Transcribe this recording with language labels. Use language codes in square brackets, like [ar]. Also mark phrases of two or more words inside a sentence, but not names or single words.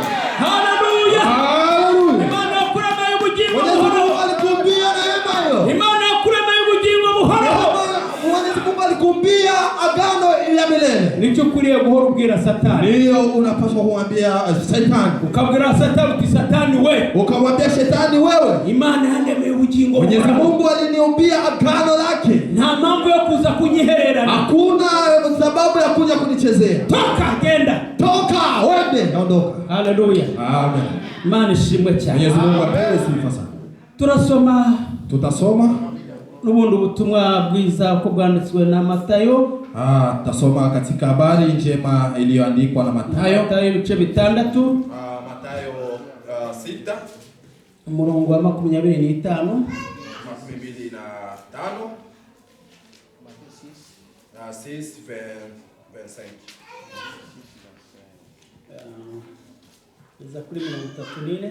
[rw] haleluya, haleluya. Imana yakuremeye ubugingo buhoraho, [sw] alikuumbia neema hiyo. [rw] Imana yakuremeye ubugingo buhoraho, [sw] Mwenyezi Mungu alikuumbia agano ya milele. [rw] Nicyo ukwiriye guhora ubwira Satani, [sw] ndio unapaswa kumwambia Shetani, [rw] ukabwira Satani uti Satani we, [sw] ukamwambia Shetani wewe, [rw] Imana yandemeye ubugingo [sw] Mwenyezi [rw] buhoraho, [sw] Mungu aliniumbia agano lake, [rw] nta mpamvu yo kuza kunyihererana, [sw] hakuna sababu ya kuja kunichezea. [rw] Toka genda, [sw] toka wende, ondoka. [rw] Haleluya, amen. Imana ishimwe cyane, [sw] Mwenyezi Mungu apewe sifa sana. Tutasoma [rw] n'ubundi ubutumwa bwiza uko bwanditswe na Matayo. [sw] Tutasoma katika habari njema iliyoandikwa na Matayo. [rw] Matayo ibice bitandatu. Matayo 6 umurongo wa 25. 6:25. Iza kuri 34